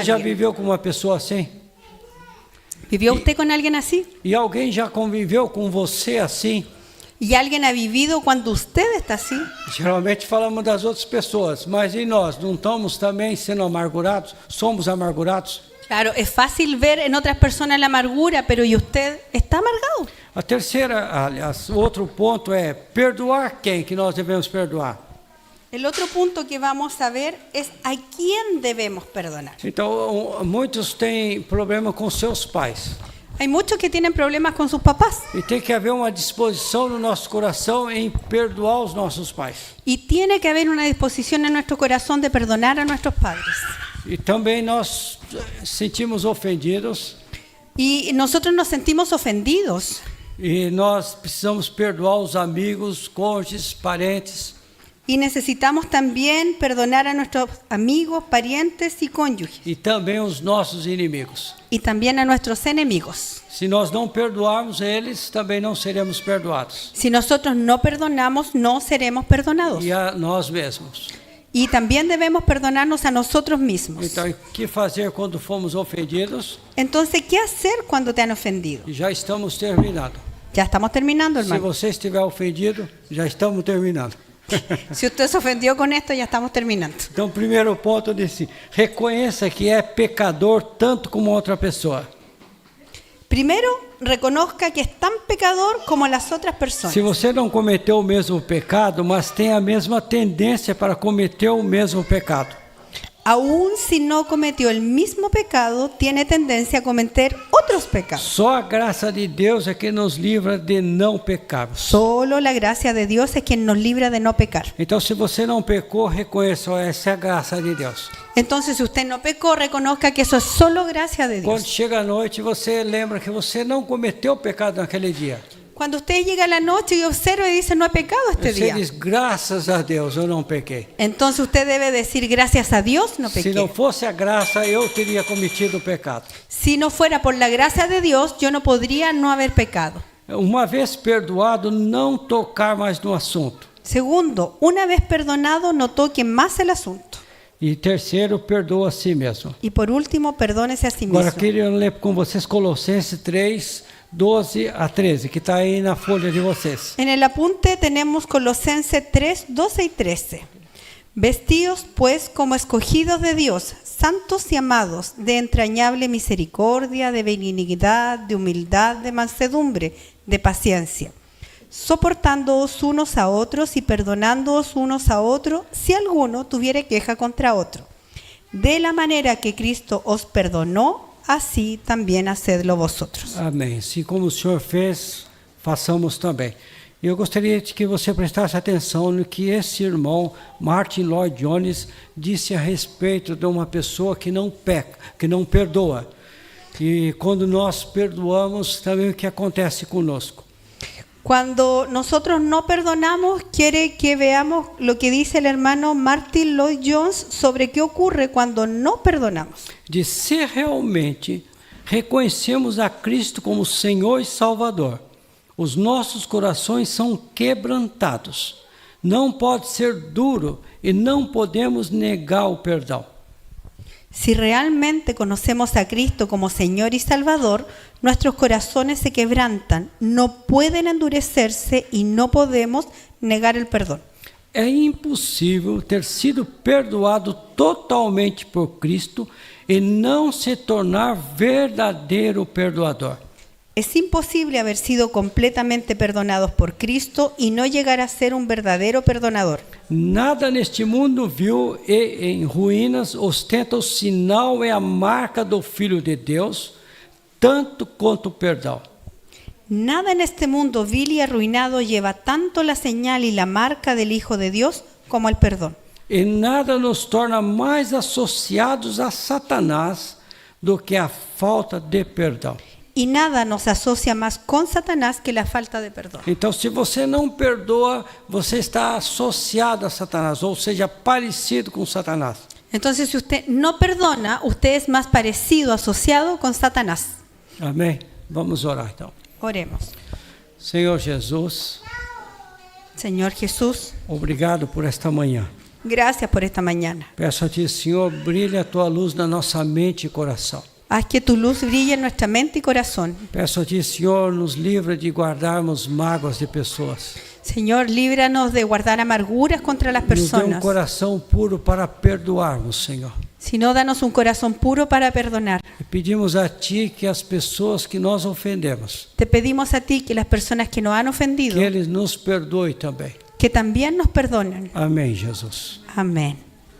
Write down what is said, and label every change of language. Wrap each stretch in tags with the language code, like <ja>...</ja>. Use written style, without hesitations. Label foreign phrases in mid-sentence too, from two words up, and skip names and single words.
<pt>Você já</pt> <es>alguien.</es> <pt>viveu com uma pessoa assim?</pt> <es>¿Vivió usted con alguien así?</es> <pt>E alguém já conviveu com você assim?</pt> <es>¿Y alguien ha vivido cuando usted está así?</es> <pt>Geralmente falamos das outras pessoas, mas e nós? Não estamos também sendo amargurados? Somos amargurados?</pt> <es>Claro, es fácil ver en otras personas la amargura, pero ¿y usted está amargado?</es> <pt>A terceira, aliás, outro ponto é perdoar quem que nós devemos perdoar.</pt> <es>El otro punto que vamos a ver es a quién debemos perdonar.</es> <pt>Então, muitos têm problema com seus pais.</pt> <es>Hay muchos que tienen problemas con sus papás</es> <pt>E tem que haver uma disposição no nosso coração em perdoar os nossos pais.</pt> <es>y tiene que haber una disposición en nuestro corazón de perdonar a nuestros padres.</es> <pt>E também nós sentimos ofendidos</pt> <es>Y nosotros nos sentimos ofendidos</es> <pt>e nós precisamos perdoar os amigos, cônjuges, parentes.</pt> <es>Y necesitamos también perdonar a nuestros amigos, parientes y cónyuges.</es> <pt>E também os nossos inimigos.</pt> <es>Y también a nuestros enemigos.</es> <pt>Se nós não perdoarmos eles, também não seremos perdoados.</pt> <es>Si nosotros no perdonamos, no seremos perdonados.</es> <pt>E a nós mesmos.</pt> <es>Y también debemos perdonarnos a nosotros mismos.</es> <pt>Então, o que fazer quando fomos ofendidos?</pt> <es>Entonces, ¿qué hacer cuando te han ofendido?</es> <pt>E já estamos terminando.</pt> <es>Ya estamos terminando,</es> <pt>Se</pt> <es>hermano.</es> <pt>você estiver ofendido, já estamos terminando.</pt> <es>Si usted se ofendió con esto, ya estamos terminando.</es> <pt>Então, o primeiro ponto desse, reconheça que é pecador tanto como outra pessoa.</pt> <es>Primero, reconozca que es tan pecador como las otras personas.</es> <pt>Se você não cometeu o mesmo pecado, mas tem a mesma tendência para cometer o mesmo pecado.</pt> <es>Aún si no cometió el mismo pecado, tiene tendencia a cometer otros pecados.</es> <pt>Só a graça de Deus é que nos livra de não pecarmos.</pt> <es>Solo la gracia de Dios es quien nos libra de no pecar.</es> <pt>Então, se você não pecou, reconheça, ó, essa é a graça de Deus.</pt> <es>Entonces, si usted no pecó, reconozca que eso es solo gracia de</es> <pt>Quando</pt> <es>Dios.</es> <pt>chega a noite, você lembra que você não cometeu pecado naquele dia.</pt> <es>Cuando usted llega a la noche y observa y dice, no he pecado este</es> <pt>Você</pt> <es>día.</es> <pt>diz, graças a Deus, eu não pequei.</pt> <es>Entonces usted debe decir, gracias a Dios no</es> <pt>Se não</pt> <es>pequé.</es> <pt>fosse a graça, eu teria cometido o pecado.</pt> <es>Si no fuera por la gracia de Dios, yo no podría no haber pecado.</es> <pt>Uma vez perdoado, não tocar mais no assunto.</pt> <es>Segundo, una vez perdonado, no toque más el asunto.</es> <pt>E terceiro, perdoa a si mesmo.</pt> <es>Y por último, perdónese a sí</es> <pt>Agora,</pt> <es>mismo.</es> <pt>queria ler com vocês Colossenses 3, 12 a 13, que está aí na folha de vocês.</pt> <es>En el apunte tenemos Colosenses 3, 12 y 13. Vestíos pues como escogidos de Dios, santos y amados, de entrañable misericordia, de benignidad, de humildad, de mansedumbre, de paciencia, soportándoos unos a otros y perdonándoos unos a otros si alguno tuviere queja contra otro. De la manera que Cristo os perdonó, así también hacedlo vosotros.</es> <pt>Amém. Assim como o Senhor fez, façamos também. Eu gostaria de que você prestasse atenção no que esse irmão, Martin Lloyd Jones, disse a respeito de uma pessoa que não peca, que não perdoa. E quando nós perdoamos, também o que acontece conosco.</pt> <es>Cuando nosotros no perdonamos, quiere que veamos lo que dice el hermano Martin Lloyd Jones sobre qué ocurre cuando no perdonamos.</es> <pt>De se realmente reconhecemos a Cristo como Senhor e Salvador, os nossos corações são quebrantados. Não pode ser duro e não podemos negar o perdão.</pt> <es>Si realmente conocemos a Cristo como Señor y Salvador, nuestros corazones se quebrantan, no pueden endurecerse y no podemos negar el perdón.</es> <pt>É impossível ter sido perdoado totalmente por Cristo e não se tornar verdadeiro perdoador.</pt> <es>Es imposible haber sido completamente perdonados por Cristo y no llegar a ser un verdadero perdonador.</es> <pt>Nada neste mundo vil e em ruínas ostenta o sinal e a marca do Filho de Deus, tanto quanto o perdão.</pt> <es>Nada en este mundo vil y arruinado lleva tanto la señal y la marca del Hijo de Dios como el perdón.</es> <pt>E nada nos torna mais associados a Satanás do que a falta de perdão.</pt> <es>Y nada nos asocia más con Satanás que la falta de perdón.</es> <pt>Então, se você não perdoa, você está associado a Satanás, ou seja, parecido com Satanás.</pt> <es>Entonces, si usted no perdona, usted es más parecido, asociado con Satanás.</es> <pt>Amém? Vamos orar então.</pt> <es>Oremos.</es> <pt>Senhor Jesus,</pt> <es>Señor Jesús,</es> <pt>obrigado por esta manhã.</pt> <es>gracias por esta mañana.</es> <pt>Peço a Ti, Senhor, brilha a Tua luz na nossa mente e coração.</pt> <es>Haz que tu luz brille en nuestra mente y corazón.</es> <pt>Peço a Ti, Senhor, nos livra de guardarmos mágoas de pessoas.</pt> <es>Señor, líbranos de guardar amarguras contra las</es> <pt>Nos dê</pt> <es>personas.</es> <pt>coração puro para perdoarmos, Senhor.</pt> <es>Sino danos un corazón puro para perdonar.</es> <pt>E pedimos a Ti que as pessoas que nós ofendemos,</pt> <es>Te pedimos a ti que las personas que nos han ofendido,</es> <pt>que eles nos perdoem também.</pt> <es>que también nos perdonen.</es> <pt>Amém, Jesus.</pt> <es>Amén.</es>